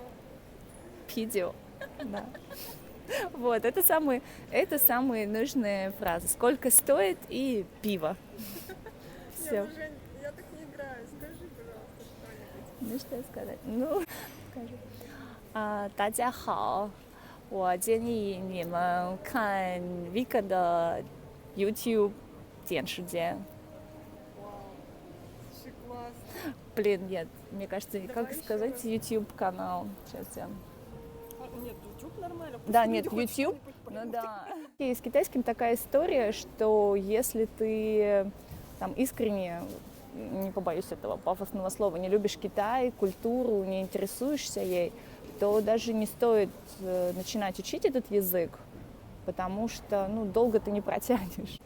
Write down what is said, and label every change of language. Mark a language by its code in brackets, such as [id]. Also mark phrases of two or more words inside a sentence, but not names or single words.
[ru] Пидио. Да. Вот, это самые нужные фразы. Сколько стоит и пиво. Все. Нет, Жень, я так не играю. Скажи, пожалуйста, что-нибудь. Ну, что сказать? Ну, скажи. [zh] 大家好，我建议你们看 Vika 的 YouTube 点时间。 [ru] Вау, слушай, классно. Блин, нет, мне кажется, Давай как еще сказать раз. YouTube канал. Сейчас я. Нет, YouTube нормально. Да, просто нет, люди хоть YouTube, что-нибудь ну поймут. да. И с китайским такая история, что если ты там искренне, не побоюсь этого пафосного слова, не любишь Китай, культуру, не интересуешься ей, то даже не стоит начинать учить этот язык, потому что, долго ты не протянешь.